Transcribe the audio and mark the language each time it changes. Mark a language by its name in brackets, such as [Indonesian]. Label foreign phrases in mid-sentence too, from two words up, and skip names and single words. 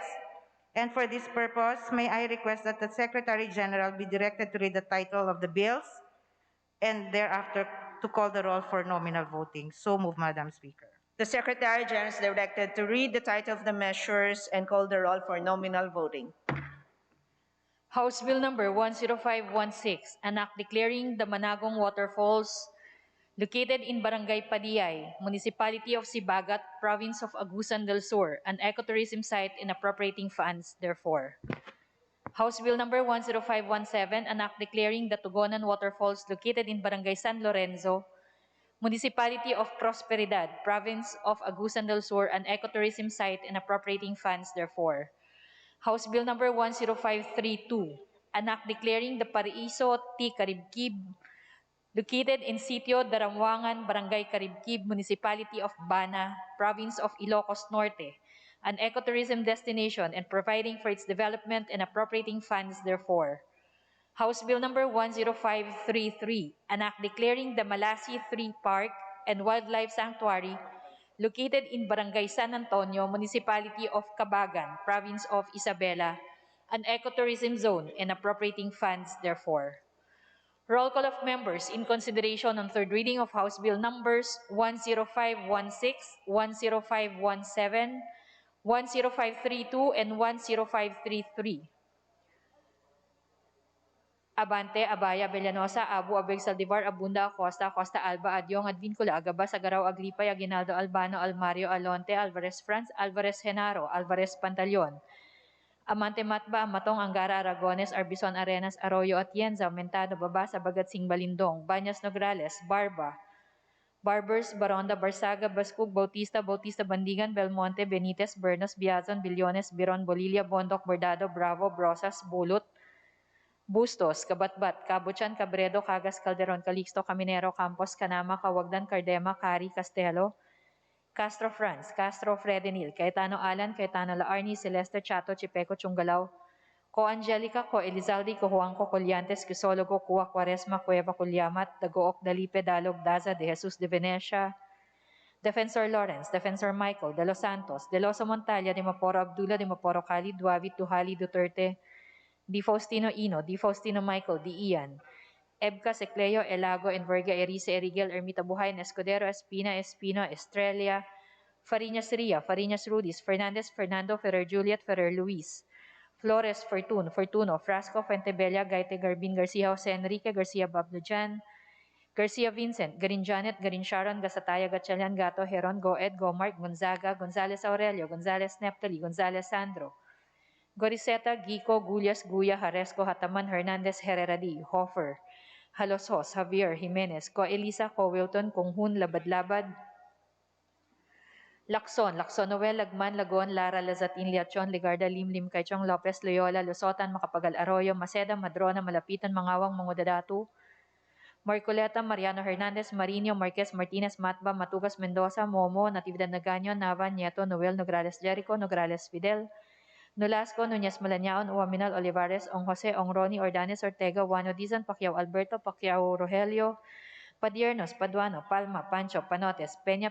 [English] And for this purpose, may I request that the Secretary General be directed to read the title of the bills and thereafter to call the roll for nominal voting. So move, Madam Speaker. The Secretary General is directed to read the title of the measures and call the roll for nominal voting. House Bill number 10516, an act declaring the Managong Waterfalls located in Barangay Padiay, Municipality of Sibagat, Province of Agusan del Sur, an ecotourism site and appropriating funds therefore. House Bill number 10517, an act declaring the Tugonan Waterfalls located in Barangay San Lorenzo, Municipality of Prosperidad, Province of Agusan del Sur, an ecotourism site and appropriating funds therefore. House Bill number 10532, an act declaring the Paraiso T. Caribquib located in Sitio Daramwangan, Barangay Karibkib, Municipality of Bana, Province of Ilocos Norte, an ecotourism destination and providing for its development and appropriating funds therefore. House Bill number 10533, an act declaring the Malasi 3 Park and Wildlife Sanctuary located in Barangay San Antonio, Municipality of Cabagan, Province of Isabela, an ecotourism zone and appropriating funds therefore. Roll call of members in consideration on third reading of House Bill numbers 10516, 10517, 10532, and 10533. Abante, Abaya, Villanosa, Abu, Abeg, Saldivar, Abunda, Acosta, Costa Alba, Adyong, Advincula, Agabas, Agaraw, Agripay, Aguinaldo, Albano, Almario, Alonte, Alvarez Franz, Alvarez Genaro, Alvarez Pantaleon, Amante Matba, Matong, Angara, Aragones, Arbison, Arenas, Arroyo, Atienza, Mentado, Babasa, Bagatsing, Balindong, Banyas, Nograles, Barba, Barbers, Baronda, Barsaga, Bascug, Bautista, Bautista, Bandigan, Belmonte, Benitez, Bernos, Biazon, Billones, Biron, Bolilla, Bondok, Bordado, Bravo, Brosas, Bulot, Bustos, Kabatbat, Kabuchan, Cabredo, Cagas, Calderon, Calixto, Caminero, Campos, Canama, Kawagdan, Cardema, Cari, Castelo, Castro Franz, Castro Fredenil, Cayetano Alan, Cayetano Laarni, Celeste Chato, Chipeco Chungalao, Co Angelica, Co Elizaldi, Co Juanco, Colliantes, Crisologo, Cua Quaresma, Cueva Culyamat, Dagook, Dalipe, Dalog, Daza, De Jesus de Venecia, Defensor Lawrence, Defensor Michael, De Los Santos, De Loso Montalia, De Maporo Abdullah, De Maporo Khalid, Duavit, Duhali, Duterte, Di Faustino Ino, Di Faustino Michael, Di Ian, Ebka, Secleo, Elago, Enverga, Erice, Erigel, Ermita Buhay, Escudero, Espina, Espino, Estrella, Fariñas Ria, Fariñas Rudis, Fernandez, Fernando, Ferrer Juliet, Ferrer Luis, Flores, Fortun, Fortuno, Frasco, Fuentebella, Gaite, Garbin, Garcia, Jose Enrique, Garcia, Bablujan, Garcia Vincent, Garin Janet, Garin Sharon, Gasataya, Gatchalian, Gato, Heron, Goed, Gomark, Gonzaga, Gonzales Aurelio, Gonzales Neptali, Gonzales Sandro, Goriseta, Gico, Gullas, Guya, Haresco, Hataman, Hernandez, Herreradi, Hofer, Halosos, Javier, Jimenez, Ko Elisa, Ko Wilton, Konghun, Labad-Labad, Lacson, Lacson Noel, Lagman, Lagon, Lara, Lazatin, Liachon, Ligarda, Limlim, Kaichong, Lopez, Loyola, Lusotan, Makapagal Arroyo, Maceda, Madrona, Malapitan, Mangawang, Mangudadatu, Marcoleta, Mariano Hernandez, Marino, Marquez, Martinez, Matba, Matugas, Mendoza, Momo, Natividad Nagaño, Nava, Nieto, Noel, Nograles, Jericho, Nograles, Fidel, Nolasco, Nunez Malanaon, Uaminal, Olivares, Ong Jose, Ong Roni, Ordanes, Ortega, Juano Dizon, Pacquiao Alberto, Pacquiao Rogelio, Padiernos, Paduano, Palma, Pancho, Panotes, Peña,